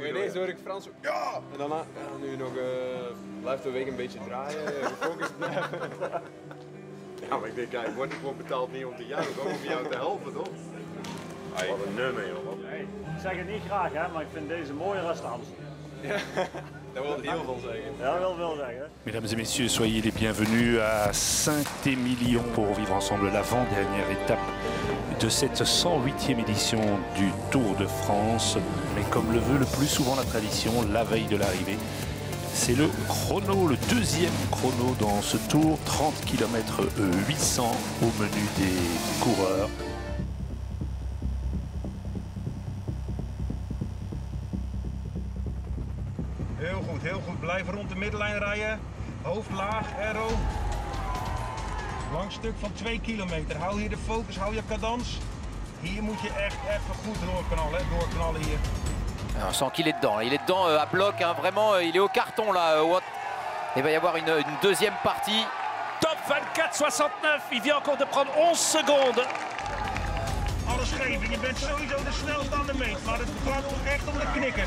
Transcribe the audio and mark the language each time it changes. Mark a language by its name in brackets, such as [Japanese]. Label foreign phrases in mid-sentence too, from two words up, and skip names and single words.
[Dutch] Ineens hoor ik Frans zo, ja! En daarna nu nog blijft de week een beetje draaien, gefocust blijven. Ja, maar ik denk, ja, ik word gewoon betaald niet om te juichen, gewoon om jou te helpen, toch? Wat een nummer, joh. Hey, ik zeg het niet graag, hè, maar ik vind deze mooier dan de Amstel. Ja, dat wil heel veel zeggen. Ja, dat wil veel zeggen. [French] Mesdames et messieurs, soyez les bienvenus à Saint-Émilion pour vivre ensemble l'avant-dernière étape de cette 108e édition du Tour de France. Mais comme le veut le plus souvent la tradition, la veille de l'arrivée, c'est le chrono, le deuxième chrono dans ce tour, 30 km 800 au menu des coureurs. [Dutch] Heel goed. Blijf rond de middenlijn rijden. Hoofd laag, aero. Lang stuk van 2 kilometer. Hou hier de focus, hou je cadans. Hier moet je echt even goed doorknallen hier. [French] On sent qu'il est dedans à bloc, hein, vraiment, il est au carton là. Il va y avoir une deuxième partie. Top 24,69, il vient encore de prendre 11 secondes. [Dutch] alles geven. Je bent sowieso de snelste aan de meet, maar het gaat echt om de knikkers.